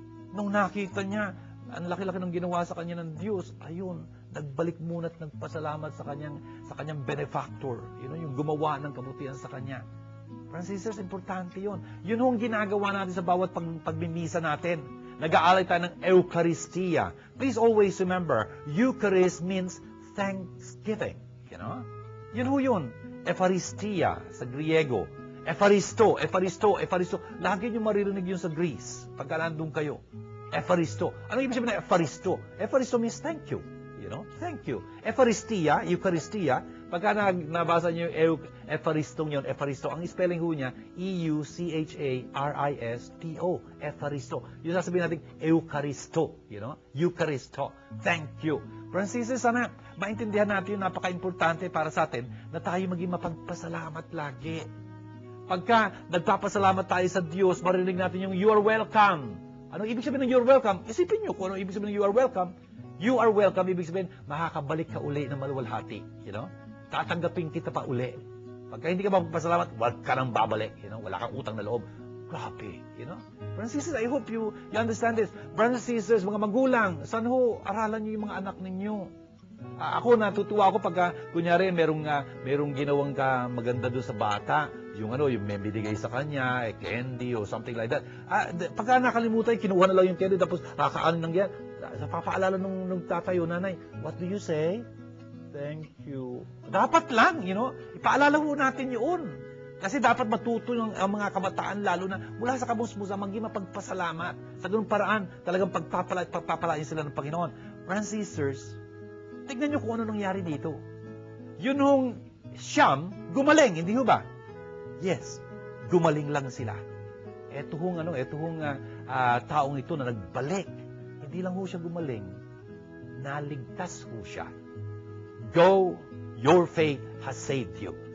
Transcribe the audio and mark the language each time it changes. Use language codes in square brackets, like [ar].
[tl] Nung nakita niya, ang laki-laki ng ginawa sa kanya ng Diyos, ayun, nagbalik muna at nagpasalamat sa kanyang benefactor. Yung gumawa ng kabutihan sa kanya. [en] Brothers and sisters, [tl] importante yun. Yun ang ginagawa natin sa bawat pagmimisa natin. Nag-aalay tayo ng Eucharistia. [en] Please always remember, Eucharist means thanksgiving. [tl] Yun. Eupharistia sa Griego. Epharisto. Lagi nyo maririnig yun sa Greece. Pagka nandun kayo. Epharisto. Ano ibig sabihin ng Epharisto? [en] Epharisto means thank you. Thank you. [tl] Eucharistia, pagka nabasa nyo yung Efaristong yun, Efaristo, ang spelling niya, E-U-C-H-A-R-I-S-T-O, Efaristo. Yung sasabihin natin, Eucharisto, Eucharisto. [en] Thank you. [tl] Francis, sana maintindihan natin yung napaka-importante para sa atin na tayo maging mapagpasalamat lagi. Pagka nagpapasalamat tayo sa Diyos, marinig natin yung [en] you are welcome. [tl] Anong ibig sabihin ng you are welcome? Isipin nyo kung anong ibig sabihin ng you are welcome. You are welcome. Ibig sabihin, makakabalik ka uli ng maluwalhati. Tatanggapin kita pa uli. Pagka hindi ka magpasalamat, wag ka nang babalik. Wala kang utang na loob. Grabe. [en] Brothers and sisters, I hope you understand this. Brothers and sisters, [tl] mga magulang, saan ho, aralan niyo yung mga anak ninyo. Ako, natutuwa ako pagka, kunyari, merong ginawang ka maganda doon sa bata. Yung may binigay sa kanya, [en] candy or something like that. [tl] Pagka nakalimutan, kinuha na lang yung candy, tapos kakaan ng yan. Papaalala nung tatay o nanay, [en] what do you say? Thank you. [tl] Dapat lang, ipaalala mo natin yun. Kasi dapat matuto ang mga kabataan, lalo na mula sa kabusbusan, maging mapagpasalamat. Sa ganung paraan, talagang pagpapalain sila ng Panginoon. [en] Brothers and sisters, [tl] tignan nyo kung ano nangyari dito. Yun hong siyam, gumaling, hindi ho ba? Yes, gumaling lang sila. Ito hong taong ito na nagbalik. Hindi lang ho siya gumaling, naligtas ho siya. [en] Go, your faith has saved you.